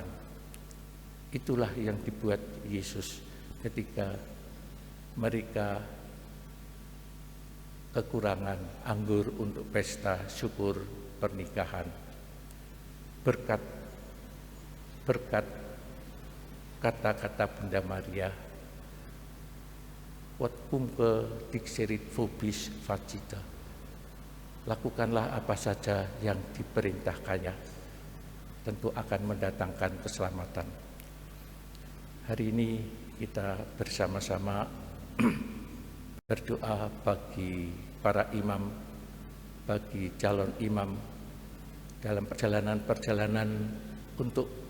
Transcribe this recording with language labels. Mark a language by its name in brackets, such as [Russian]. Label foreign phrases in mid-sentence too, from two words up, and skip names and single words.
[Indonesian] Itulah yang dibuat Yesus ketika mereka kekurangan anggur untuk pesta syukur pernikahan. Berkat kata-kata Bunda Maria, [Latin] Quod cumque dixerit vobis facita. [Indonesian] Lakukanlah apa saja yang diperintahkannya, tentu akan mendatangkan keselamatan. Hari ini kita bersama-sama berdoa bagi para imam, bagi calon imam dalam perjalanan untuk